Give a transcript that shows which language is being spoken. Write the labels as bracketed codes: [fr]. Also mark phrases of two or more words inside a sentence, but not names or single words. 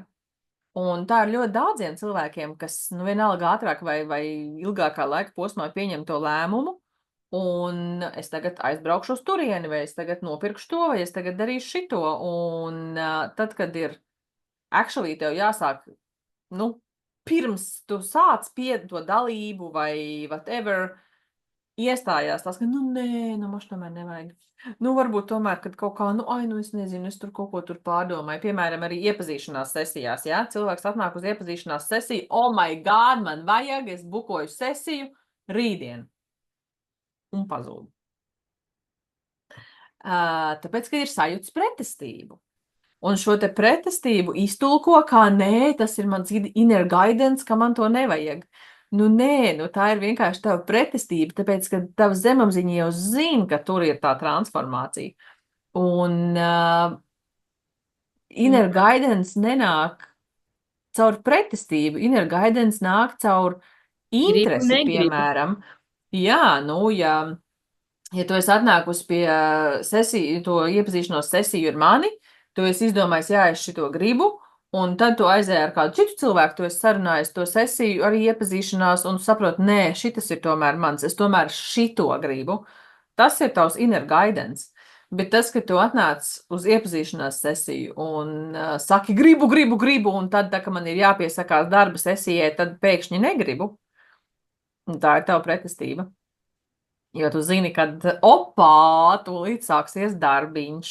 [lv] Un tā ir ļoti daudziem cilvēkiem, kas, nu, vienalga ātrāk vai ilgākā laika posmā pieņem to lēmumu, un es tagad aizbraukšu uz turieni, vai es tagad nopirkšu to, vai es tagad darīšu šito, un tad, kad ir actually tev jāsāk, nu, pirms tu sāc to dalību vai whatever, iestājās tas, ka, nu, nē, nu, man tomēr nevajag. Nu, varbūt tomēr, kad kaut kā, nu, nu, es nezinu, es tur kaut ko tur pārdomāju. Piemēram, arī iepazīšanās sesijās, ja? Cilvēks atnāk uz iepazīšanās sesiju, [en] oh my God, [lv] man vajag, es bukoju sesiju rītdien. Un pazūd. Tāpēc, ka ir sajūts pretestību. Un šo te pretestību iztulko kā nē, tas ir mans [en] inner guidance, [lv] ka man to nevajag. Nu nē, nu tā ir vienkārši tava pretestība, tāpēc, ka tava zemapziņa jau zina, ka tur ir tā transformācija. Un [en] inner guidance [lv] nenāk caur pretestību, [en] inner guidance [lv] nāk caur interesi, piemēram. Jā, nu, ja tu esi atnākusi pie sesiju, to iepazīšanos sesiju ar mani, tu esi izdomājis, jā, es šito gribu, un tad tu aizēji ar kādu citu cilvēku, tu esi sarunājis to sesiju, arī iepazīšanās, un saproti, nē, šitas ir tomēr mans, es tomēr šito gribu. Tas ir tavs [en] inner guidance. [lv] Bet tas, ka tu atnāc uz iepazīšanās sesiju un saki, gribu, un tad, tā, ka man ir jāpiesakās darba sesijai, tad pēkšņi negribu. Un tā ir tava pretestība. Jo tu zini, ka, tūlīt sāksies darbiņš.